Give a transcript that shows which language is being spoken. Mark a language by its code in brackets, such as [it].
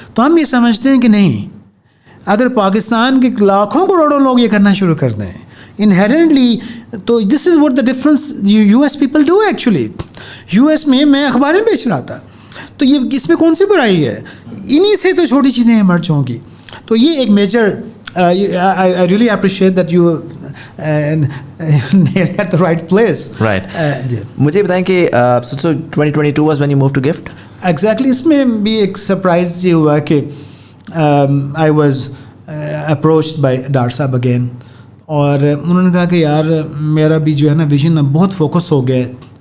[ur] تو ہم یہ سمجھتے ہیں کہ نہیں, اگر پاکستان کے لاکھوں کروڑوں لوگ یہ کرنا شروع کر دیں انہیرنٹلی, تو [en] This is what the difference US people do actually. [ur] US میں میں اخباریں بیچ رہا تھا, تو یہ اس میں کون سی برائی ہے, انہی سے تو چھوٹی چیزیں ایمرج ہوں گی. تو یہ ایک major [en] I really appreciate that you nail at the right place. Right. [ur] جی مجھے بتائیں کہ [en] so 2022 was when you moved to GIFT. Exactly. [ur] اس میں بھی ایک سرپرائز یہ ہوا کہ [en] I was approached by [ur] doctor صاحب اگین, اور انہوں نے کہا کہ یار میرا بھی جو ہے نا ویژن بہت فوکس ہو گیا ہے.